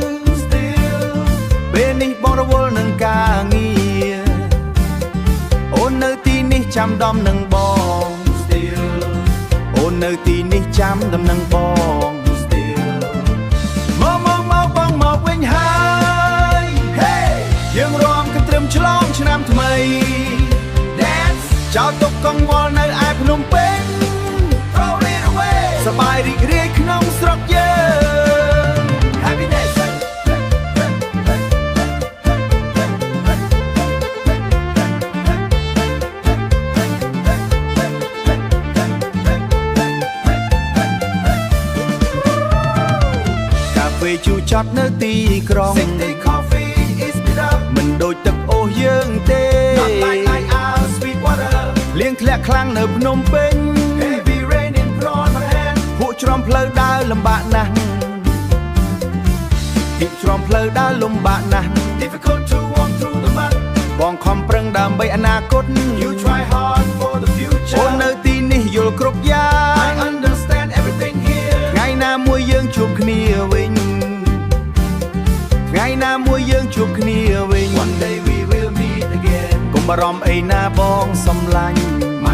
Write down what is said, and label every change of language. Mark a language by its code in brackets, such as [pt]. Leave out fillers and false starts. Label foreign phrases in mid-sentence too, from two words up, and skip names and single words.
[km] ពេលនេះបងរវល់នឹងការងារអូននៅទីនេះចាំដំនឹងបងអូននៅទីនេះចាំដំនឹងបងមកបងមកវិញហើយយើងរាំកន្ទ្រឹមឆ្លងឆ្នាំថ្មី Dance ចោលទុកកង្វល់នៅឯភ្នំពេញ [en] Throw it away [km] សប្បាយរីករាយក្នុងស្រុកយើង Happiness កាហ្វេជូរចត់នៅទីក្រុង [en] City Coffee is better [km] មិនដូចទឹកអូសយើងទេ [en] Not like our sweet water [km] លៀងធ្លាក់ខ្លាំងនៅភ្នំពេញ [en] Heavy rain in front my hand [km] ពួកច្រំផ្លូវដើរលំបាកណាស់ ពីច្រំផ្លូវដើរលំបាកណាស់ [en] Difficult to walk through the mud [km] បងខំប្រឹងដើម្បីអនាគត [en] You try hard for the future [km] អូននៅទីនេះយល់គ្រប់យ៉ាង [en] I understand everything here [km] ថ្ងៃណាមួយយើងជួបគ្នាវិញថ្ងៃណាមួយយើងជួបគ្នាវិញ [en] One day we will meet again [km] កុំបារម្ភអីណាបងសំឡាញ់